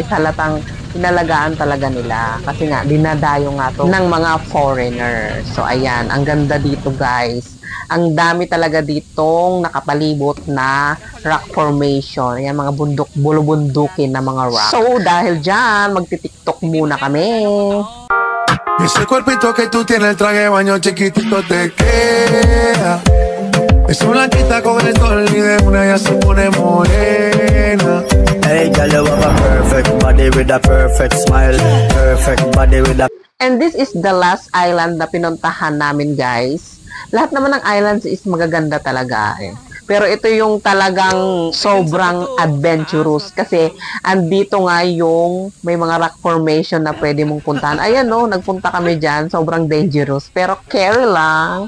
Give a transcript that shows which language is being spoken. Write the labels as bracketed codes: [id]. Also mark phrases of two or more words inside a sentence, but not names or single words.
[tl] Halatang inalagaan talaga nila. Kasi nga, dinadayo nga to ng mga foreigner. So, ayan. Ang ganda dito, guys. Ang dami talaga ditong nakapalibot na [en] rock formation. [tl] Ayan, mga bundok, bulubundukin na mga rock. So, dahil dyan, magti-tiktok muna kami. [es] Ese cuerpito que tú tienes, el traje de baño chiquitito te queda. Es una quita con el sol y de una ya se pone morena. [en] Hey, girl, you have a perfect body with a perfect smile. Perfect body with a... And this is the last island [tl] na pinuntahan namin, [en] guys. [tl] Lahat naman ng islands is magaganda talaga eh. Pero ito yung talagang sobrang adventurous kasi andito nga yung may mga [en] rock formation [tl] na pwede mong puntahan. Ayan no, nagpunta kami dyan. Sobrang dangerous. Pero carry lang.